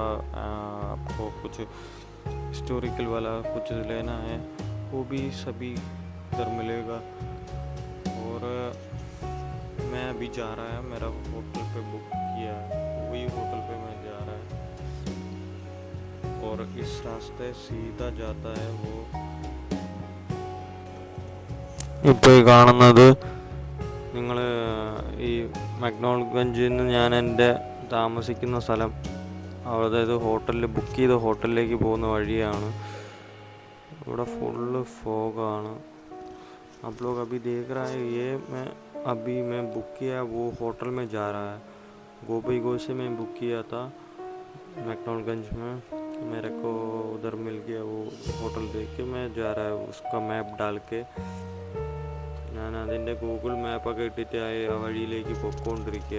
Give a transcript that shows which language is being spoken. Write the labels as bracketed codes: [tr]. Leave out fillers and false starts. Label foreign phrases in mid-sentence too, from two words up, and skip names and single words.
[hi] आपको कुछ हिस्टोरिकल वाला कुछ लेना है वो भी सभी इधर मिलेगा। और मैं अभी जा रहा है, मेरा होटल पे बुक किया है, वही होटल पे मैं जा रहा है और इस रास्ते सीधा जाता है वो। [ml] ഇപ്പോൾ ഈ കാണുന്നത് നിങ്ങൾ ഈ മക്നോൾഗഞ്ചിൽ നിന്ന് ഞാൻ എൻ്റെ താമസിക്കുന്ന സ്ഥലം, അതായത് ഹോട്ടലിൽ ബുക്ക് ചെയ്ത ഹോട്ടലിലേക്ക് പോകുന്ന വഴിയാണ്. ഇവിടെ ഫുള്ള് ഫോഗാണ്. [hi] आप लोग अभी देख रहा है ये मैं बुक किया वो होटल में जा रहा है। गोबईगो से मैं बुक किया था मैक्नोलगंज में, मेरे को उधर मिल गया वो होटल। देख के मैं जा रहा है उसका मैप डाल के. [ml] ഞാൻ അതിൻ്റെ ഗൂഗിൾ മാപ്പൊക്കെ ഇട്ടിട്ട് ആ വഴിയിലേക്ക് പൊയ്ക്കൊണ്ടിരിക്കുക.